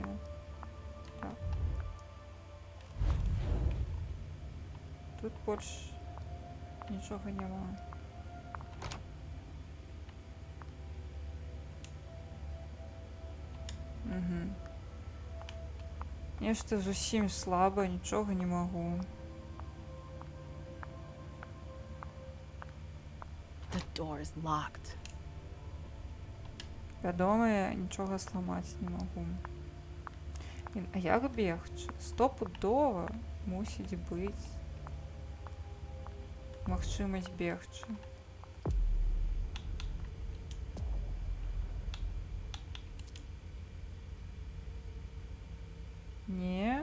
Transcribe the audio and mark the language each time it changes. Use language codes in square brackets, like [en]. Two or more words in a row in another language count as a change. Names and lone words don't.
[be] Так. Тут больш нічога няма. Угу. Нешта зусім слаба, нічога не магу. [en] The door is locked. [be] Вядома, я нічога сламаць не магу. А як бегчы? Стопудова мусіць быць магчымасць бегчы. Не?